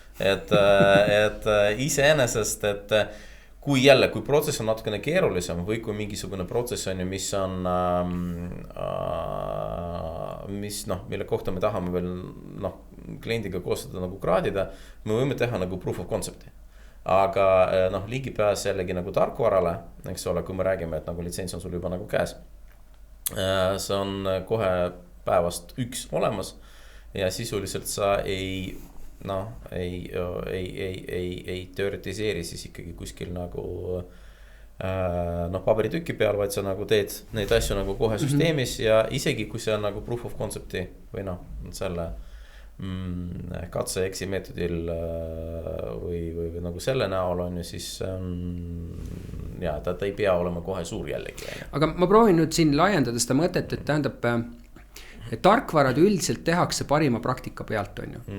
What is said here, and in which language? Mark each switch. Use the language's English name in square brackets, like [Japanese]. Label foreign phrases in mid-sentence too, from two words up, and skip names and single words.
[Estonian] Et iseenesest, et kui protsess on natukene keerulisem või kui mingisugune protsess on ju, mis on, mille kohta me tahame veel kliendiga koostada nagu kraadida, me võime teha nagu [English] proof of concept'i. [Estonian] Aga ligipääs jällegi nagu tarkvarale, eks ole, kui me räägime, et nagu litsents on sul juba nagu käes. See on kohe päevast 1 olemas ja sisuliselt sa ei teoretiseeri siis ikkagi kuskil nagu paberitüki peal, vaid sa nagu teed neid asju nagu kohe süsteemis ja isegi kui see on nagu [English] proof of concept'i [Estonian] või selle katse-eksi meetodil või nagu selle näol on ju, siis ja ta ei pea olema kohe suur jällegi. Aga ma proovin nüüd siin laiendada seda mõtet, et tähendab, et tarkvarad üldiselt tehakse parima praktika pealt, on ju.